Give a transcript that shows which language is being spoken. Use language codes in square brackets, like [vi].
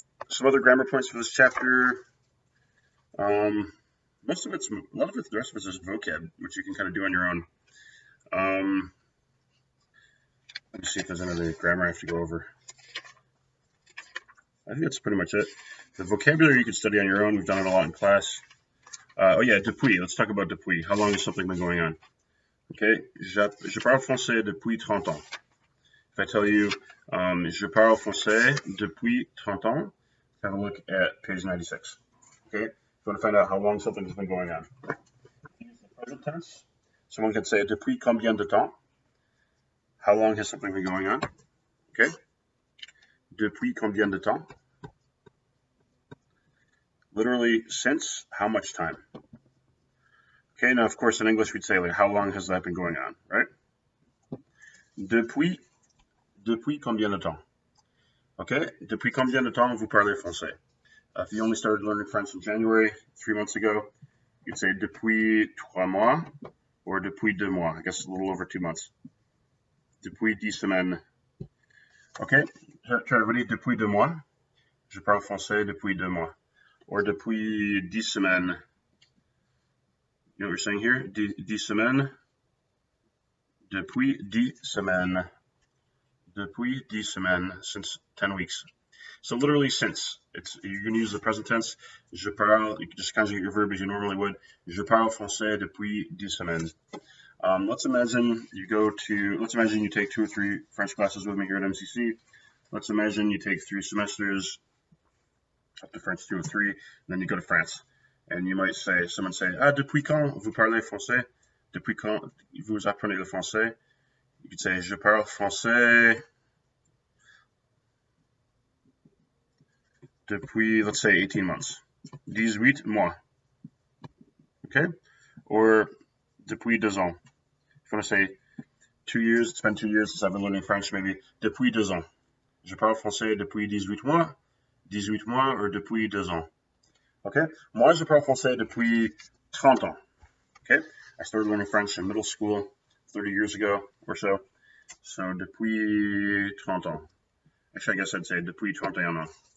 [en] Some other grammar points for this chapter. The rest of it's just vocab, which you can kind of do on your own. Let me see if there's another grammar I have to go over. I think that's pretty much it. The vocabulary you can study on your own. We've done it a lot in class. Oh yeah, depuis. Let's talk about depuis. How long has something been going on? [fr] Okay, je parle français depuis 30 ans. [en] If I tell you, [fr] je parle français depuis 30 ans, [en] have a look at page 96. Okay, if you want to find out how long something has been going on. Use the present tense. Someone can say, [fr] depuis combien de temps? [en] How long has something been going on? Okay. [fr] Depuis combien de temps? [en] Literally, since how much time? Okay, now of course in English we'd say, like, how long has that been going on, right? [fr] Depuis combien de temps? Okay, depuis combien de temps vous parlez français? [en] If you only started learning French in January, 3 months ago, you'd say [fr] depuis 3 mois [en] or [fr] depuis 2 mois. [en] I guess a little over 2 months. [fr] Depuis 10 semaines. [en] Okay, try everybody, [fr] depuis 2 mois. Je parle français depuis 2 mois. Or depuis 10 semaines. [en] You know what we're saying here? [fr] 10 semaines. Depuis 10 semaines. Depuis 10 semaines, [en] since 10 weeks. So literally since. You're going to use the present tense. [fr] Je parle, [en] you can just conjugate your verb as you normally would. [fr] Je parle français depuis 10 semaines. [en] Let's imagine you take 2 or 3 French classes with me here at MCC. Let's imagine you take 3 semesters up to French 2 or 3, and then you go to France. And you might say, someone say, [fr] depuis quand vous parlez français? Depuis quand vous apprenez le français? [en] You could say, [fr] je parle français depuis, [en] let's say, 18 months. [fr] 18 mois. [en] Okay? [fr] Or depuis 2 ans. [en] If you want to say 2 years, it's been 2 years since I've been learning French, maybe [fr] depuis 2 ans. Je parle français depuis 18 mois. 18 mois or depuis 2 ans. Okay? Moi, je parle français depuis 30 ans. [en] Okay? I started learning French in middle school 30 years ago or so. So, [fr] depuis 30 ans. [en] Actually, I guess I'd say [fr] depuis 31 ans.